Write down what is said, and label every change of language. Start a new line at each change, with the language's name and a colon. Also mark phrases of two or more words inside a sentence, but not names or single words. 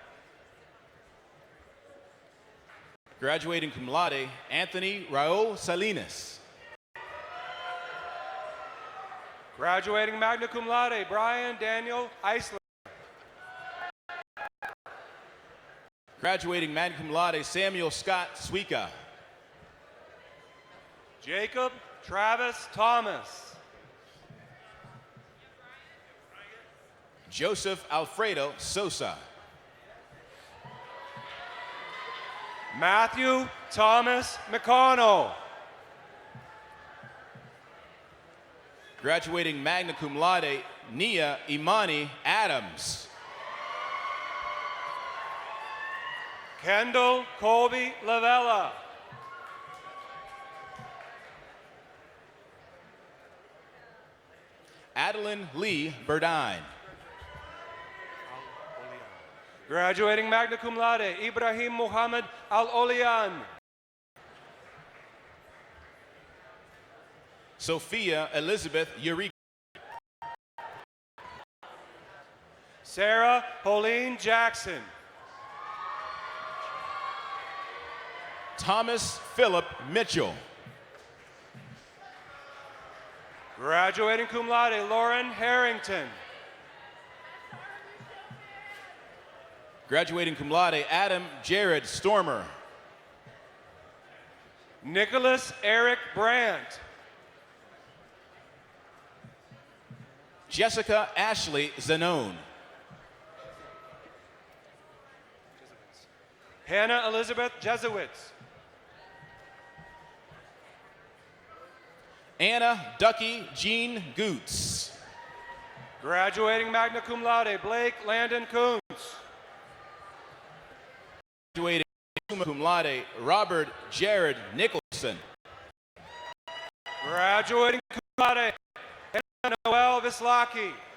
English: Graduating
Latin: cum laude,
English: Anthony Raul Salinas. Graduating
Latin: magna cum laude,
English: Brian Daniel Eisler. Graduating
Latin: magna cum laude,
English: Samuel Scott Suika. Jacob Travis Thomas. Joseph Alfredo Sosa. Matthew Thomas McConnell. Graduating
Latin: magna cum laude,
English: Nia Imani Adams. Kendall Colby Lavella. Adeline Lee Burdine. Graduating
Latin: magna cum laude,
English: Ibrahim Muhammad Al-Olian. Sophia Elizabeth Eureka. Sarah Pauline Jackson. Thomas Philip Mitchell. Graduating
Latin: cum laude,
English: Lauren Harrington. Graduating
Latin: cum laude,
English: Adam Jared Stormer. Nicholas Eric Brandt. Jessica Ashley Zanone. Hannah Elizabeth Jesuits. Anna Ducky Jean Goots. Graduating
Latin: magna cum laude,
English: Blake Landon Coons. Graduating
Latin: summa cum laude,
English: Robert Jared Nicholson. Graduating
Latin: cum laude,
English: Noel Vislaki.